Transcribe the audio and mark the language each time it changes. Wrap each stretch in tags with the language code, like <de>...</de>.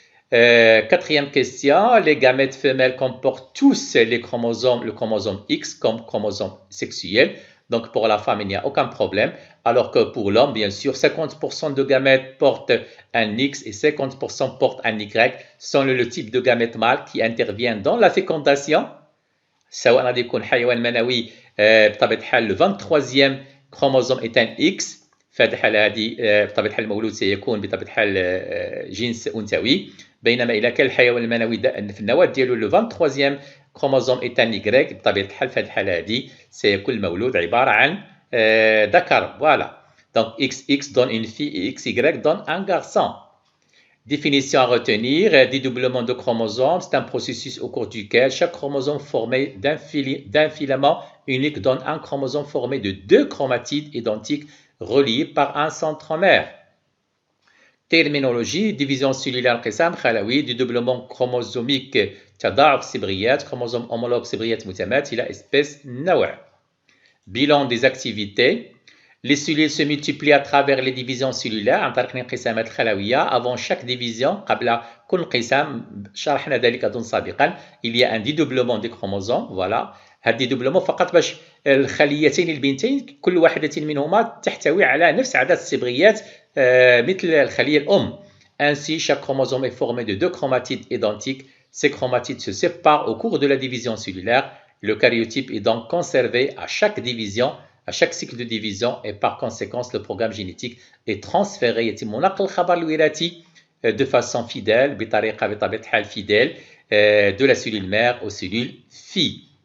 <fr>Quatrième question, les gamètes femelles comportent tous le chromosome X comme chromosome sexuel. Donc pour la femme, il n'y a aucun problème. Alors que pour l'homme, bien sûr, 50% de gamètes portent un X et 50% portent un Y, selon le type de gamète mâle qui intervient dans la fécondation.</fr> <ar>سواء غادي يكون حيوان منوي بطبيعة الحال</ar> <fr>le 23e chromosome est un X.</fr> <ar>في هذه الحالة هذه بطبيعة الحال المولود سيكون بطبيعة الحال جنس أنثوي. بينما إذا كان الحيوان المنوي في النواة ديالو</ar> <fr>le 23e chromosome est un Y,</fr> <ar>بطبيعة الحال في هذه الحالة هذه سيكون المولود عبارة عن ذكر.</ar> <fr>Voilà. Donc XX donne une fille et XY donne un garçon. Définition à retenir, dédoublement de chromosomes, c'est un processus au cours duquel chaque chromosome formé d'un filament unique donne un chromosome formé de deux chromatides identiques reliés par un centromère. Terminologie, division cellulaire</fr> <ar>قسم خلوي,</ar> <fr>dédoublement chromosomique</fr> <ar>تضاعف السبغيات,</ar> <fr>chromosome homologue</fr> <ar>سبغيات متماثلة,</ar> <fr>espèce نوع. Bilan des activités. Les cellules se multiplient à travers les divisions cellulaires</fr> <ar>عن طريق الانقسامات الخلوية.</ar> <fr>Avant chaque division,</fr> <ar>قبل كل انقسام, شرحنا ذلك أظن سابقا,</ar> <fr>il y a un dédoublement des chromosomes. Voilà.</fr> <ar>هذا الديدوبلومون فقط باش الخليتين البنتين كل واحدة منهما تحتوي على نفس عدد الصبغيات مثل الخلية الأم.</ar> <fr>Ainsi, chaque chromosome est formé de deux chromatides identiques. Ces chromatides se séparent au cours de la division cellulaire. Le karyotype est donc conservé à chaque division, à chaque cycle de division, et par conséquence, le programme génétique est transféré</fr> <ar>يتم نقل الخبر الوراثي</ar> <fr>de façon fidèle,</fr> <ar>بطريقة بطبيعة الحال</ar> <fr>fidèle, de la cellule mère aux cellules filles.</fr>